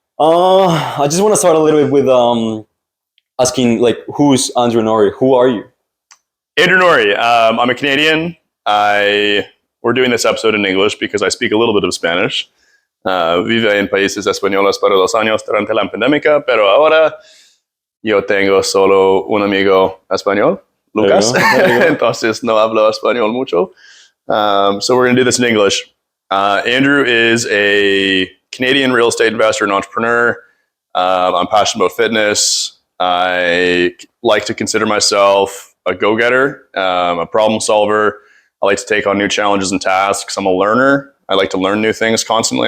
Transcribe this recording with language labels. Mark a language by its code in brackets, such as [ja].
[en] I just want to start a little bit with asking, like, who's Andrew Norrie? Who are you? Andrew Norrie. I'm a Canadian. We're doing this episode in English because I speak a little bit of Spanish. [es] Vive en países españoles para 2 años durante la pandemia, pero ahora yo tengo solo un amigo español, Lucas. [en] There you go. [es] Entonces no hablo español mucho. [en] So we're going to do this in English. Andrew is a Canadian real estate investor and entrepreneur. I'm passionate about fitness. I like to consider myself a go-getter, a problem solver. I like to take on new challenges and tasks. I'm a learner. I like to learn new things constantly.